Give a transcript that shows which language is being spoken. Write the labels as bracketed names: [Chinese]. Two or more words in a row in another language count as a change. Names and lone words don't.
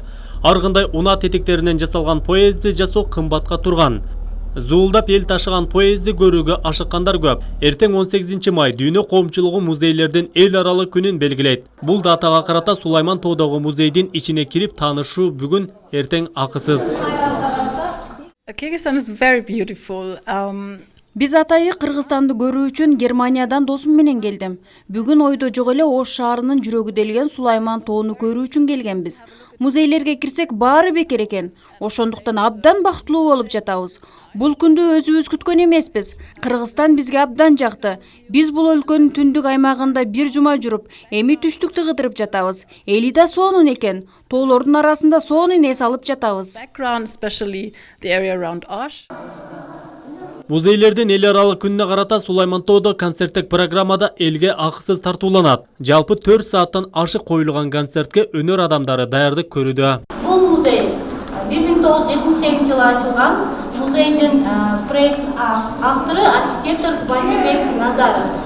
[Kyrgyz] Ар кандай унаа тетектеринен жасалган поездди жасоо кымбатка турган. Зуулдап эл ташыган поездди көрүүгө ашыккандар көп. Эртең 18 май дүйнө коомчулугу музейлердин эл аралык күнүн белгилейт. Бул датага карата Сулайман-тоодогу музейдин ичине кирип таанышуу бүгүн эртең акысыз. [English] Kyrgyzstan is very beautiful. [Kyrgyz] Биз атайы Кыргызстанды көрүү үчүн Германиядан досум менен келдим. Бүгүн ойдо жок эле Ош шаарынын жүрөгү делген Сулайман-тоону көрүү үчүн келгенбиз. Музейлерге кирсек баары бекер экен. Ошондуктан абдан бактылуу болуп жатабыз. Бул күндү өзүбүз күткөн эмеспиз. Кыргызстан бизге абдан жакты. Биз бул өлкөнүн түндүк аймагында бир жума жүрүп, эми түштүктү кыдырып жатабыз. Эли да сонун экен. Тоолордун арасында сонун эс алып жатабыз. [English] Background, especially the area around Osh. [Kyrgyz] Музейлердин эл аралык күнүнө карата Сулайман-тоодо концерттик программада элге акысыз тартууланат. Жалпы 4 сааттан ашык коюлган концертке өнөр адамдары даярдык көрүүдө. Бул музей 1978 жылы ачылган. Музейдин проект автору архитектор Батишбек Назаров.